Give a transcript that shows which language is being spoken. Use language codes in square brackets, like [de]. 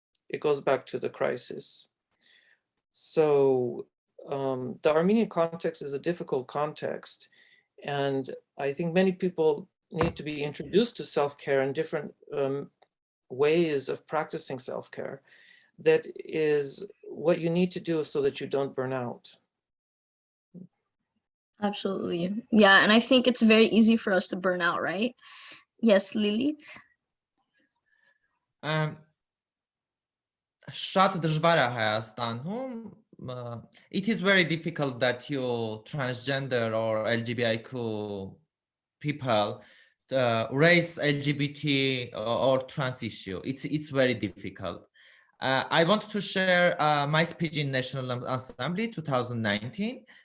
[en] It goes back to the crisis. So the Armenian context is a difficult context, and I think many people need to be introduced to self-care and different ways of practicing self-care. That is what you need to do so that you don't burn out. Absolutely. Yeah, and I think it's very easy for us to burn out, right? Yes, Lilit. [hy] Շատ դժվար է Հայաստանում. [en] It is very difficult that you transgender or LGBTQ people raise LGBT or trans issue. It's very difficult. I want to share my speech in National Assembly 2019.